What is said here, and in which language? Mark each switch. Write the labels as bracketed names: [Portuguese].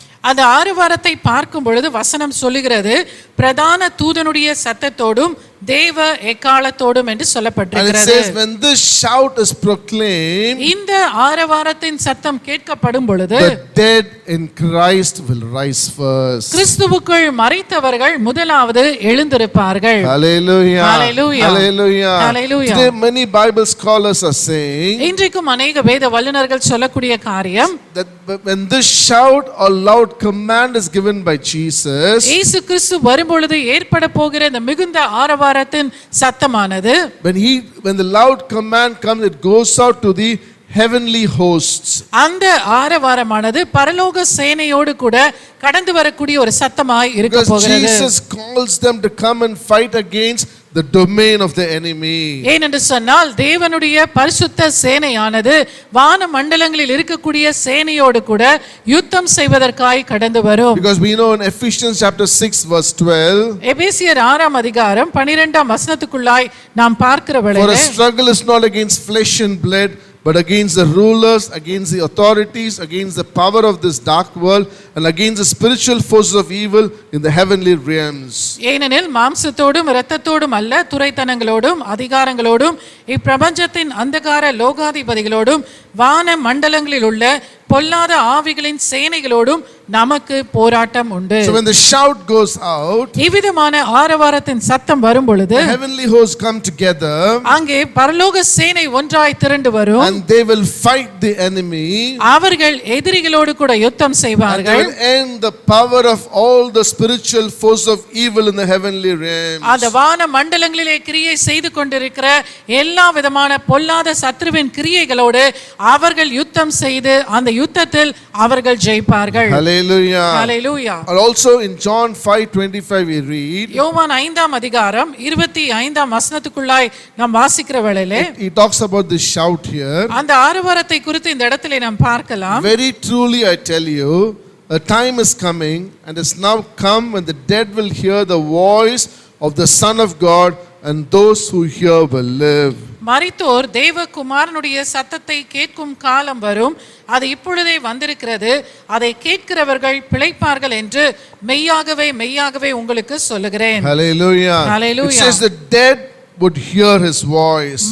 [Tamil] அந்த ஆரவாரத்தை பார்க்கும் பொழுது வசனம் சொல்லுகிறது பிரதான தூதனுடைய சத்தத்தோடும் தேவ எக்காலத்தோடும் என்று [English] And it [Tamil] சொல்லப்பட்டிருக்கிறது. [English] says when this shout is proclaimed, [Tamil] இந்த ஆரவாரத்தின் சத்தம் கேட்கப்படும் பொழுது [English] the dead in Christ will rise first. [Tamil] கிறிஸ்துவுக்குள் மரித்தவர்கள் முதலாவது எழுந்திருப்பார்கள். [English] Hallelujah. Hallelujah. Hallelujah. Hallelujah. Today many Bible scholars are saying [Tamil] இன்றைக்கும் அநேக வேத வல்லுனர்கள் சொல்லக்கூடிய காரியம் [English] that when this shout or loud command is given by Jesus, [Tamil] இயேசு கிறிஸ்து வரும்பொழுது ஏற்பட போகிற இந்த மிகுந்த ஆரவாரத்தின் சத்தமானது [English] when the loud command comes, it goes out to the heavenly hosts. [Tamil] அந்த ஆரவாரமானது பரலோக சேனையோடு கூட கடந்து வரக்கூடிய ஒரு சத்தமாய் இருக்க [English] Because [Tamil] போகிறது. [English] Jesus calls them to come and fight against the domain of the enemy. [Tamil] ஏனென்று சொன்னால் தேவனுடைய பரிசுத்த சேனையானது வான மண்டலங்களில் இருக்கக்கூடிய சேனையோடு கூட யுத்தம் செய்வதற்காய் கடந்து வரும். [English] Because we know in Ephesians chapter 6 verse 12, [Tamil] எபேசியர் 6ஆம் அதிகாரம் 12ஆம் வசனத்துக்குள்ளாய் நாம் பார்க்கிற [English] for a [Tamil] வேளையிலே [English] struggle is not against flesh and blood, but against the rulers, against the authorities, against the power of this dark world, and against the spiritual forces of evil in the heavenly realms. [Tamil] ஏனெனில் மாம்சத்தோடும் இரத்தத்தோடும் அல்ல, துரைத்தனங்களோடும் அதிகாரங்களோடும் இப்பிரபஞ்சத்தின் அந்தகார லோகாதிபதிகளோடும் வான மண்டலங்களில் உள்ள பொல்லாத ஆவிகளின் சேனைகளோடும் நமக்கு போராட்டம் உண்டு. [English] So when the shout goes out, [Tamil] இவ்விதமான ஆரவாரத்தின் சத்தம் வரும் பொழுது [English] the heavenly hosts come together, [Tamil] அங்கே பரலோக சேனை ஒன்றாய் திரண்டு வரும். [English] and they will fight the enemy, [Tamil] அவர்கள் எதிரிகளோடு கூட யுத்தம் [English] and they [Tamil] செய்வார்கள். [English] will end the power of all the spiritual force of evil in the heavenly realms. [Tamil] அந்த வான மண்டலங்களிலே கிரியை செய்து கொண்டிருக்கிற எல்லா விதமான பொல்லாத சத்ருவின் கிரியைகளோடு அவர்கள் யுத்தம் செய்து அந்த யுத்தத்தில் அவர்கள் ஜெயிப்பார்கள். [English] Hallelujah. [Tamil] Hallelujah. [English] Also in John 5:25 we read, [Tamil] யோவான் 5ஆம் அதிகாரம் 25ஆம் வசனத்துக்குள்ளாய் நாம் வாசிக்கிற வேளையிலே [English] he talks about this shout here. [Tamil] அந்த ஆரவாரத்தை குறித்து இந்த இடத்திலே நாம் பார்க்கலாம். [English] Very truly I tell you, a time is coming and is now come when the dead will hear the voice of the Son of God, and those who hear will live. [Tamil] மரித்தோர் தேவகுமாரனுடைய சத்தத்தை கேட்கும் காலம் வரும், அது இப்பொழுதே வந்திருக்கிறது, அதை கேட்கிறவர்கள் பிழைப்பார்கள் என்று மெய்யாகவே மெய்யாகவே உங்களுக்கு சொல்லுகிறேன். [English] Hallelujah. Hallelujah. It says the dead would hear his voice.